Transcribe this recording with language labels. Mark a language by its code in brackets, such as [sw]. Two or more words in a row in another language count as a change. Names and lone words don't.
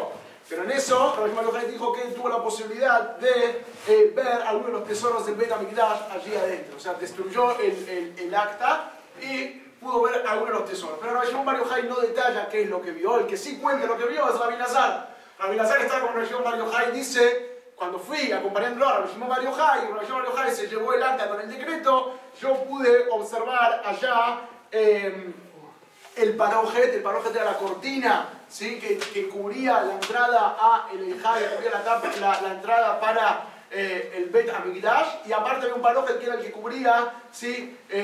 [es] Pero en eso, Rabbi Shimon Bar Yochai dijo que él tuvo la posibilidad de ver algunos de los tesoros del Bet Hamikdash allí adentro. O sea, destruyó el acta y pudo ver algunos de los tesoros. Pero Rabbi Shimon Bar Yochai no detalla qué es lo que vio. El que sí cuenta lo que vio es Rabbi Elazar. Rabbi Elazar estaba con Rabbi Shimon Bar Yochai, dice, cuando fui acompañándolo a Rabbi Shimon Bar Yochai, y Rabbi Shimon Bar Yochai se llevó el acta con el decreto, yo pude observar allá el parojet era la cortina, ¿sí? que cubría la entrada a el Eijá, que cubría la entrada para el Bet Hamikdash, y aparte había un parojet que era el que cubría, ¿sí?